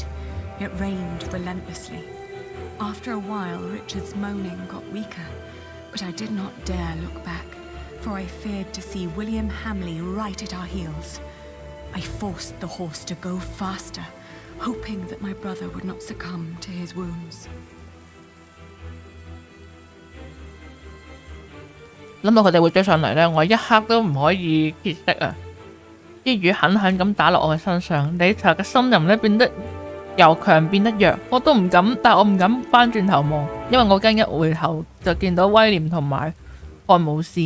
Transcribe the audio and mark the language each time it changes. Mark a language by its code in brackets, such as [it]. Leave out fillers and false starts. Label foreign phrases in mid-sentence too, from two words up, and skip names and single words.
[en] It rained relentlessly. After a while, Richard's moaning got weaker, but I did not dare look back, for I feared to see William Hamley right at our heels. I forced the horse to go faster, hoping that my brother would not succumb to his wounds. [yue] 諗到佢哋會追上嚟呢，我一刻都唔可以歇息啊！啲雨狠狠咁打落我嘅身上，理查嘅心淫呢變得由強變得弱，我都唔敢，但我唔敢翻轉頭望，因為我驚一回頭就見到威廉同埋漢姆斯。